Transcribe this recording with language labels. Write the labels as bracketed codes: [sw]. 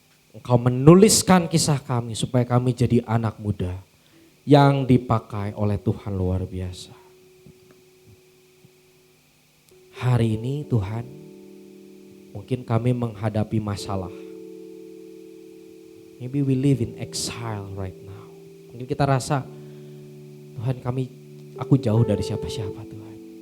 [id] Engkau menuliskan kisah kami supaya kami jadi anak muda yang dipakai oleh Tuhan luar biasa. Hari ini Tuhan, mungkin kami menghadapi masalah. [en] Maybe we live in exile right now. [id] Mungkin kita rasa, Tuhan aku jauh dari siapa-siapa Tuhan.